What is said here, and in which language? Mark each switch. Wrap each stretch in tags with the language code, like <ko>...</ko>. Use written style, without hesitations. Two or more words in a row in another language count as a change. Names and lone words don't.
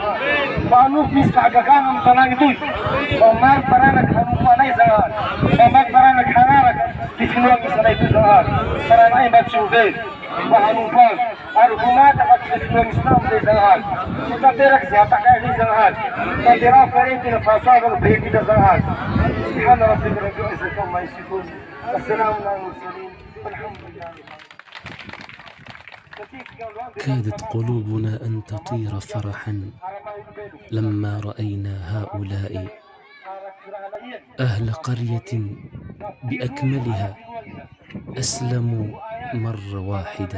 <mg>Mba anofo misy fahagagana amin'ny tanàna itoy. Mba maro taranaky hanompo anay Zanghary. Mba maro taranaky hanaraka ty finoana misy anay itoy Zanghary. Taranay mba tsy ho very. Mba hanompo azo. Ary ho maty agnaty zay finoana Islam zay Zanghary. Ho tanteraky zay hatakay zay Zanghary. Tanterao faretena fahasoavana be hita Zanghary.</mg> <ar>سبحان ربك رب العزة عما يصفون. وسلام على المرسلين. Walhamdulillah. كادت قلوبنا أن تطير فرحا لما رأينا هؤلاء أهل قرية بأكملها أسلموا مرة واحدة.</ar>